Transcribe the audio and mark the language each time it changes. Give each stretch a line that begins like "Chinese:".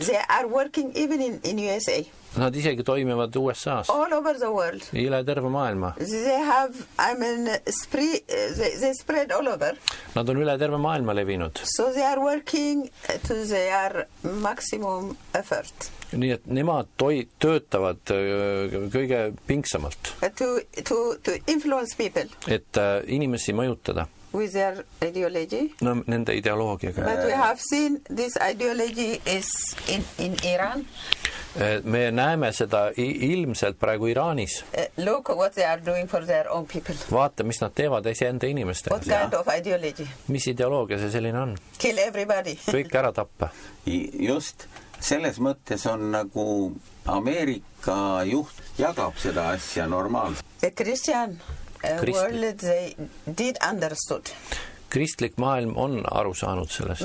English: They are working even in USA.
Estonian: Nad isegi toimivad USA's.
English: All over the world.
Estonian: Üle terve maailma.
English: They spread all over.
Estonian: Nad on üle terve maailma levinud.
English: So they are working to their maximum effort.
Estonian: Nii et nemad töötavad kõige pingsamalt.
English: To influence people.
Estonian: Et inimesi mõjutada.
English: With their ideology.
Estonian: No, nende ideoloogiaga.
English: But we have seen this ideology is in Iran.
Estonian: Me näeme seda ilmselt praegu Iraanis.
English: Look what they are doing for their own people.
Estonian: Vaata, mis nad teevad enda inimeste.
English: What kind of ideology?
Estonian: Mis ideoloogia see selline on?
English: Kill everybody.
Estonian: Kõik ära tappa. Just selles mõttes on nagu Ameerika juht jagab seda asja normaalselt.
English: The Christian world, they did understood.
Estonian: Kristlik maailm on aru saanud sellest.